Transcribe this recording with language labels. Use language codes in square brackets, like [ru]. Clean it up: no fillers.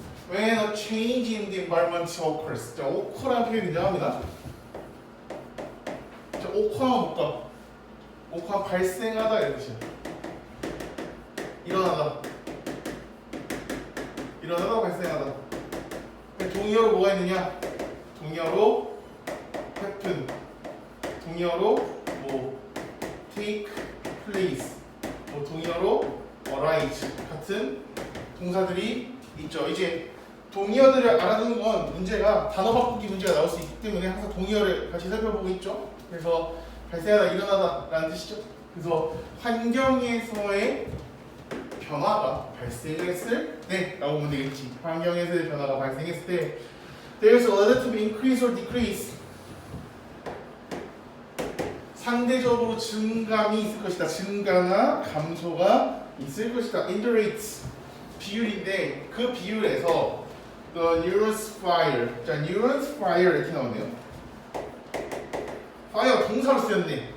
[en] When a change in the environment occurs. [ko] 자, occur라는 표현이 등장합니다. 자, occur하면 뭘까? occur하면 발생하다 이런 뜻이야. 일어나다. 일어나다 발생하다. 동의어로 뭐가 있느냐? 동의어로 happen. 동의어로 뭐 take place. 뭐 동의어로 arise 같은 동사들이 있죠. 이제 동의어들을 알아두는 건 문제가 단어 바꾸기 문제가 나올 수 있기 때문에 항상 동의어를 같이 살펴보고 있죠. 그래서 발생하다, 일어나다 라는 뜻이죠. 그래서 환경에서의 변화가 발생을 했을 때 라고 보면 되겠지. 환경에서의 변화가 발생했을 때 [en] There's a relative increase or decrease. [ko] 상대적으로 증감이 있을 것이다. 증가나 감소가 있을 것이다. [en] In the rates. [ko] 비율인데 그 비율에서 [en] the neurons fire. [ko] 자, neurons fire 이렇게 나오네요. fire 동사로 쓰였네.